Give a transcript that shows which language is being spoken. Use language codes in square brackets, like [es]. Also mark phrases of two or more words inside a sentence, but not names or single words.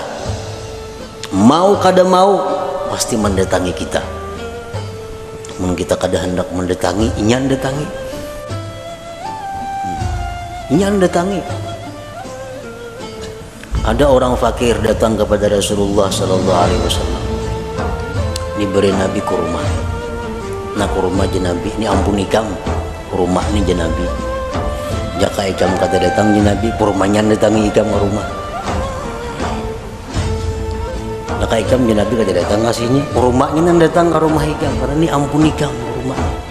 [bjn] Mau kada mau pasti mendatangi kita. Mun kita kada hendak mendatangi, inyan datangi. Inyan datangi. Ada orang fakir datang kepada Rasulullah [ar] صلى الله عليه وسلم. [bjn] Diberi Nabi kurma. Nah kurma je Nabi, ini ampun ikam. Kurma ni je Nabi. Jaka ikam kata datang je Nabi, kurmanya datangi ikam ke rumah. Jaka ikam je Nabi kata datang kasihnya, kurmanya nang datang ke rumah ikam karena ini ampun ikam kurma.